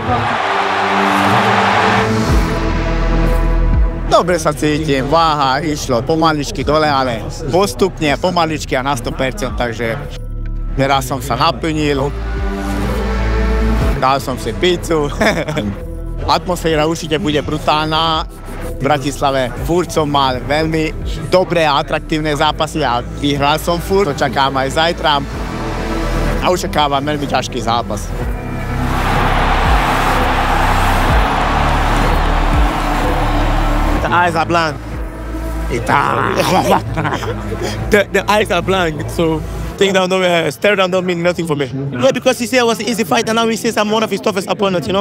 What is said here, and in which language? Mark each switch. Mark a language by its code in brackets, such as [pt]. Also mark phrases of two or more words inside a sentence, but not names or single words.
[sk] Dobre sa cítim, váha išlo pomaličky dole, ale postupne, pomaličky a na 100%, takže teraz som sa naplnil, dal som si pizzu. Atmosféra určite bude brutálna. V Bratislave furt som mal veľmi dobré a atraktívne zápasy a vyhral som furt. Očakám aj zajtra a očakávam veľmi ťažký zápas. [en] The eyes are blind. The eyes are blind, so stare down don't mean nothing for me. Yeah, because he said it was an easy fight, and now he says I'm one of his toughest opponents, you know?